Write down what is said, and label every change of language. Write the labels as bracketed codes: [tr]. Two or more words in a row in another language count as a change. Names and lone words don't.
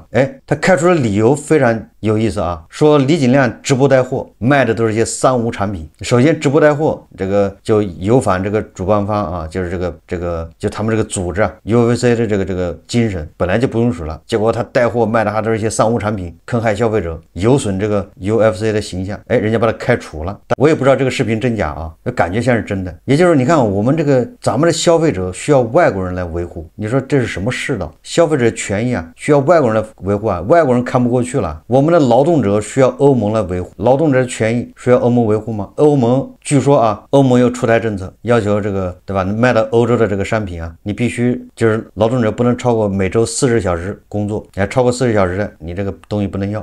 [zh] 他開除的理由非常有意思說李景亮直播带貨賣的都是一些3无產品。首先直播带貨這個就有反這個主辦方就是這個就他們這個組織UFC 的這個精神本來就不允許了，結果他帶貨賣的還都是一些3无產品，坑害消費者，有損這個 UFC 的形象，人家把他開除了。我也不知道這個視頻真假感覺像是真的。也就是你看我们咱們的消費者需要外國人來維護，你說這是什麼世道？消費者權益需要外國人來維護外國人看不過去了。我們的勞動者需要歐盟來維護，勞動者的權益需要歐盟維護嗎？歐盟據說歐盟有出台政策，要求這個對吧，賣到歐洲的這個商品你必須就是勞動者不能超過每周40小時工作，你還超過40小時的，你這個東西不能要。